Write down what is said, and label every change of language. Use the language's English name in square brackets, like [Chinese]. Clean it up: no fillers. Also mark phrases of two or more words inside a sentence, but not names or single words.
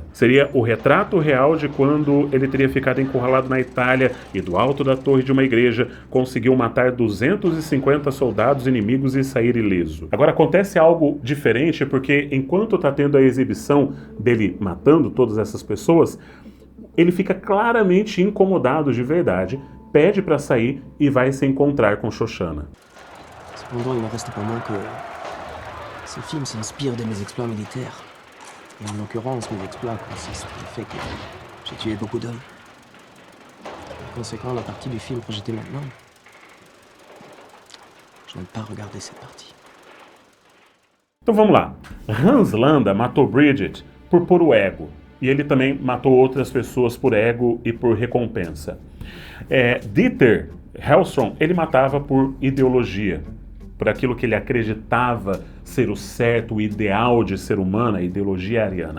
[Portuguese] Seria o retrato real de quando ele teria ficado encurralado na Itália e do alto da torre de uma igreja conseguiu matar 250 soldados inimigos e sair ileso. Agora acontece algo diferente porque enquanto está tendo a exibição dele matando todas essas pessoas, ele fica claramente incomodado de verdade, pede para sair e vai se encontrar com Shoshana. [French] Cependant, il n'en reste pas moins que ce film s'inspire de mes exploits militaires. Et en l'occurrence, mes exploits consistent dans le fait que j'ai tué beaucoup d'hommes. Par conséquent, la partie du film projetée maintenant, je n'aime pas regarder cette partie. [Portuguese] Então vamos lá. Hans Landa matou Bridget por puro ego. E ele também matou outras pessoas por ego e por recompensa. Dieter Hellstrom, ele matava por ideologia, por aquilo que ele acreditava ser o certo, o ideal de ser humano, a ideologia ariana.